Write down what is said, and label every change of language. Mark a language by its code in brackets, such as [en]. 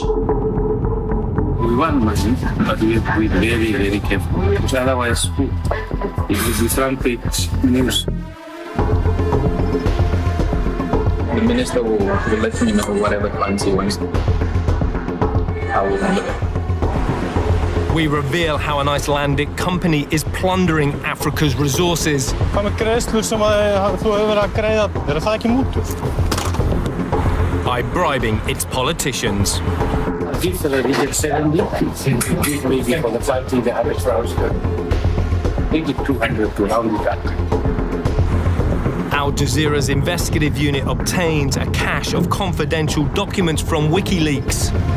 [en] We want money, but we have to be very, very careful, because otherwise it will be front page news. The minister will let me know whatever funds he wants. I will handle it. We reveal how an Icelandic company is plundering Africa's resources. [is] Hvað með greiðslur sem þú hefur verið að greiða, það ekki mútur? [en] By bribing its politicians. Give the region 70, give maybe for the party the average rounds, maybe 200 to round it up. Al Jazeera's investigative unit obtains a cache of confidential documents from WikiLeaks.